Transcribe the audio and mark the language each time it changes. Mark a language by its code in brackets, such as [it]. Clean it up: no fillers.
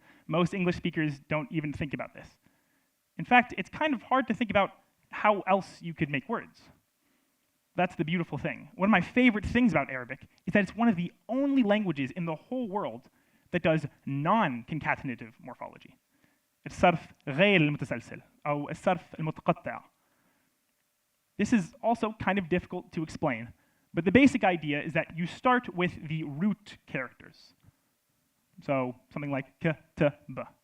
[en] Most English speakers don't even think about this. In fact, it's kind of hard to think about how else you could make words. That's the beautiful thing. One of my favorite things about Arabic is that it's one of the only languages in the whole world that does non-concatenative morphology. [ar] الصرف غير المتسلسل أو الصرف المتقطع. [en] This is also kind of difficult to explain, but the basic idea is that you start with the root characters. So something like ك, ت, ب.